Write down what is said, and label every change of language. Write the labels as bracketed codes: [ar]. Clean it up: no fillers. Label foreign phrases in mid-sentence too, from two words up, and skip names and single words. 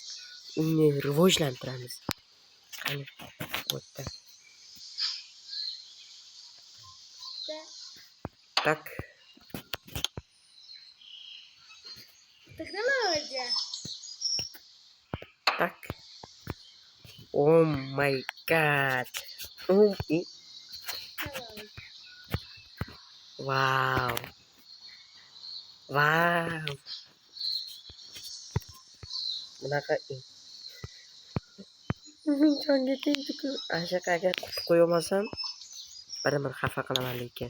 [uz] Uni rivojlantiramiz. Qani, o'tda. Tak. Texnologiya. Tak. [en] Oh my god. Wow. [uz] Bunaqa men jonga tegdi-ku. Agar qo'yolmasam bir xafa qilaman lekin.